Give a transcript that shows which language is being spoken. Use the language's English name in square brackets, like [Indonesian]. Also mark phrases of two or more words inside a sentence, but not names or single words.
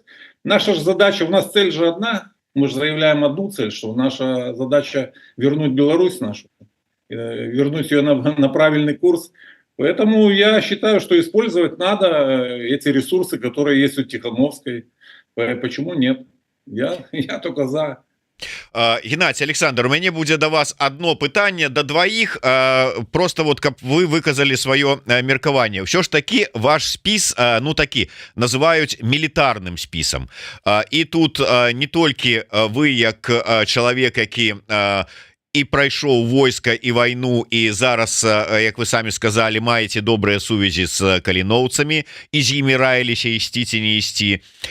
[Russian] Наша же задача, у нас цель же одна. Мы же заявляем одну цель, что наша задача вернуть Беларусь нашу, вернуть ее на правильный курс. Поэтому я считаю, что использовать надо эти ресурсы, которые есть у Тихановской. Почему нет? Я только за. Геннадий, [Belarusian] Александр, у мяне будзе да вас одно пытанне да двоих, просто вот каб вы выказали сваё меркаванне. Ўсё ж таки ваш спіс, ну такі называюць мілітарным спісам, і тут не толькі вы як чалавек, які і прайшоў войска і вайну, і зараз, як вы самі сказали, маеце добрыя сувязі з каліноўцамі і з імі раіліся ісці ці не ісці.